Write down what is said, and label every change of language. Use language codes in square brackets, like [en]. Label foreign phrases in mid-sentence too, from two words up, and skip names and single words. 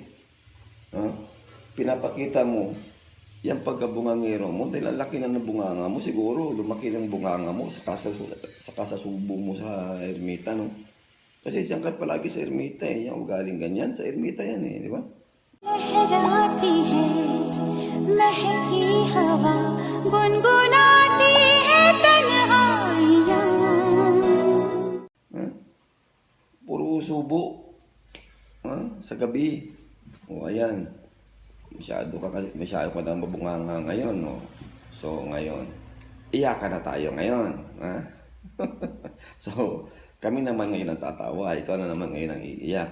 [tl] Pinapakita mo yung pagkabungangero mo, dahil ang laki na ng bunganga mo, siguro lumaki ng bunganga mo sa kasasubo mo sa ermita, no? Kasi diyan ka palagi sa ermita eh, yung ugaling ganyan, sa ermita yan eh, di ba? [hi] लहराती है महकी हवा गुनगुनाती है तन्हाइयाँ [tl] Puro subo sa gabi. O ayan, masyado ka na mabunganga ngayon, no? So ngayon, iyakan na tayo ngayon. Ha? So, kami naman ngayon ang tatawa, ikaw na naman ngayon ang iiyak.